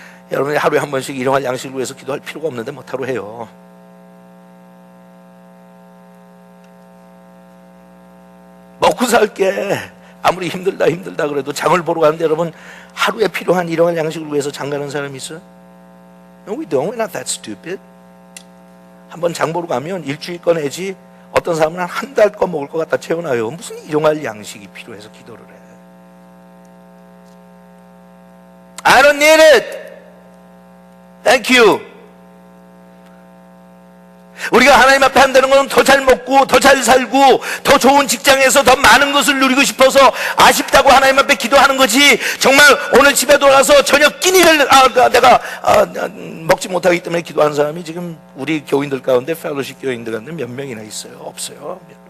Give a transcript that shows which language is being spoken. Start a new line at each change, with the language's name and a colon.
Korean: 여러분이 하루에 한 번씩 일용할 양식을 위해서 기도할 필요가 없는데 못하러 해요. 먹고 살게. 아무리 힘들다 그래도 장을 보러 가는데 여러분 하루에 필요한 일용할 양식을 위해서 장 가는 사람이 있어요?
English: No, we don't. We're not that stupid.
Korean: 한번 장 보러 가면 일주일 꺼내지 어떤 사람은 한 달 거 먹을 것 갖다 채워놔요. 무슨 일용할 양식이 필요해서 기도를 해.
English: I don't need it. Thank you.
Korean: 우리가 하나님 앞에 한다는 건 더 잘 먹고 더 잘 살고 더 좋은 직장에서 더 많은 것을 누리고 싶어서 아쉽다고 하나님 앞에 기도하는 거지, 정말 오늘 집에 돌아서 저녁 끼니를 내가 먹지 못하기 때문에 기도하는 사람이 지금 우리 교인들 가운데, 펠로십 교인들 가운데 몇 명이나 있어요? 없어요.